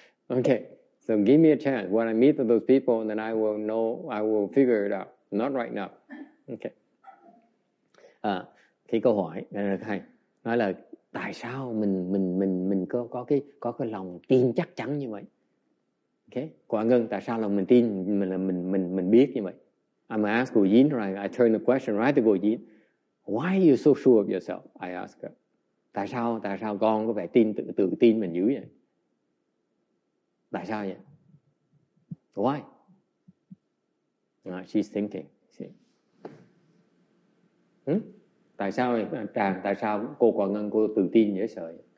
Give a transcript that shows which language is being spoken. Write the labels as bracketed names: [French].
[English] Okay, so give me a chance. When I meet those people, then I will figure it out. Not right now. Okay. [Vietnamese] Cái câu hỏi rất hay, nói là tại sao mình có cái lòng tin chắc chắn như vậy? Okay, Quảng Ngân, tại sao là mình tin mình biết như vậy? [English] I'm ask Cô Dĩnh, right? I turn the question right to Cô Dĩnh. Why are you so sure of yourself? I ask her. [Vietnamese] Tại sao con có vẻ tự tin mình dữ vậy? Tại sao vậy? [English] Why? She's thinking. [Vietnamese] Tại sao cô Quảng Ngân cô tự tin dễ sợ?